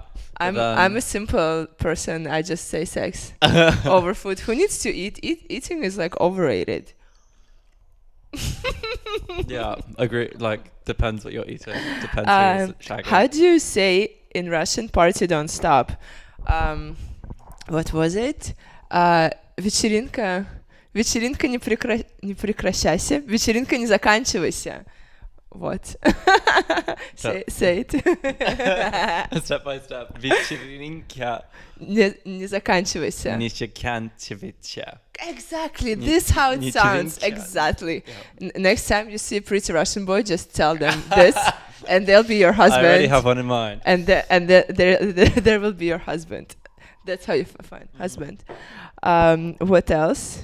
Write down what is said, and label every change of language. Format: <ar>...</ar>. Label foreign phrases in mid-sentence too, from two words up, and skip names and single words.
<en>I'm a simple person. I just say sex over food. Who needs to eat? Eating is like overrated. Yeah, agree. Like depends what you're eating. Depends who's shagging. How do you say in Russian "party don't stop"? What was it?</en> <ru>Вечеринка не прекращайся. Вечеринка не заканчивайся.</ru> <en>What? say it. Step by step.</en> <ru>Вечеринка Не заканчивайся. не заканчивайся.</ru> <en>Exactly. This how it sounds.</en> <ru>Вечеринка.</ru> <en>Exactly. Yeah. Next time you see a pretty Russian boy, just tell them this, and they'll be your I husband. already have one in mind. And there will be your husband. That's how you find husband. What else?</en>